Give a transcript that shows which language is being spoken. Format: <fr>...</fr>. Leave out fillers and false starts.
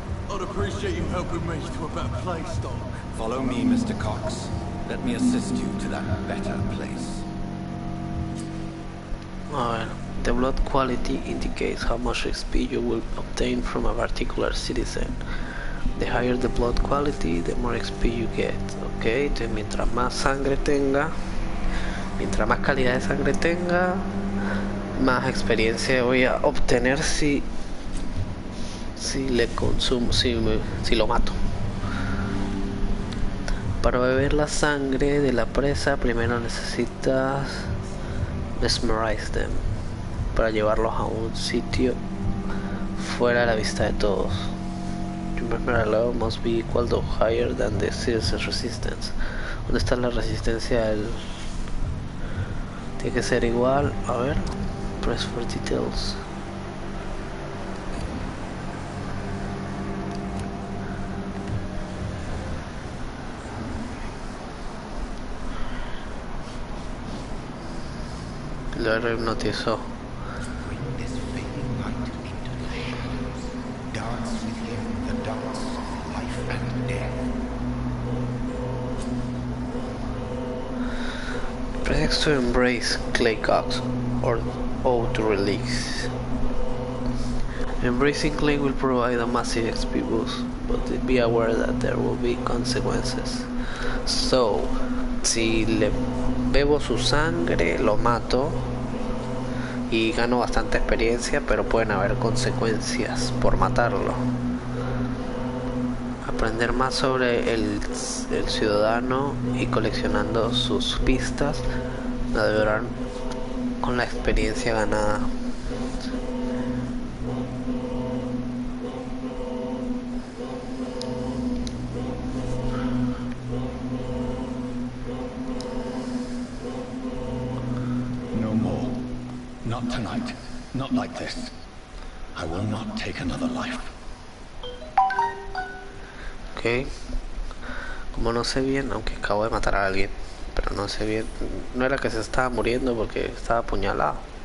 <en>I'd appreciate you helping me to a better place, Doc. Follow me, Mr. Cox. Let me assist you to that better place.</en> <es>A ver.</es> <en>The blood quality indicates how much XP you will obtain from a particular citizen. The higher the blood quality, the more XP you get.</en> <es>Ok, entonces mientras más sangre tenga, mientras más calidad de sangre tenga, más experiencia voy a obtener si le consumo, si lo mato. Para beber la sangre de la presa, primero necesitas</es> <en>mesmerize them,</en> <es>para llevarlos a un sitio fuera de la vista de todos.</es> <en>Your mesmer level must be equal to higher than the citizen's resistance.</en> <es>¿Dónde está la resistencia del...? Tiene que ser igual, a ver,</es> <en>press for details.</en> <es>Lo hipnotizó.</es> <en>Bring this fading light into the shadows. Dance with him the dance of life and death. Press to embrace clay cogs or O to release. Embracing clay will provide a massive XP boost, but be aware that there will be consequences.</en> <es>So, si le bebo su sangre, lo mato y gano bastante experiencia, pero pueden haber consecuencias por matarlo. Aprender más sobre el ciudadano y coleccionando sus pistas navegarán con la experiencia ganada.</es> <en>No more. Not tonight. Not like this. I will not take another life. Ok.</en> <es>Como no sé bien, aunque acabo de matar a alguien, pero no sé bien, no era que se estaba muriendo porque estaba apuñalado.</es>